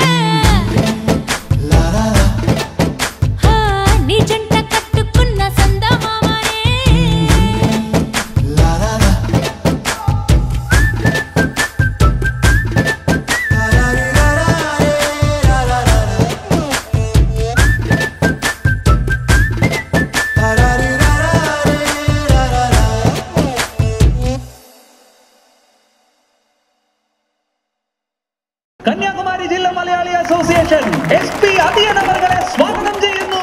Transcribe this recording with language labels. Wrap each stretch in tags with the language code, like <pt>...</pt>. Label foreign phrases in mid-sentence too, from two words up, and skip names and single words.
<te>లా లా లా హా నీ జంట కట్టుకున్న సందమామనే లా లా లా లా లా లా లా లా</te> <ml>കന്യാകുമാരി ജില്ലാ മലയാളി അസോസിയേഷൻ SP അതിയനവർകളെ സ്വാഗതം ചെയ്യുന്നു.</ml>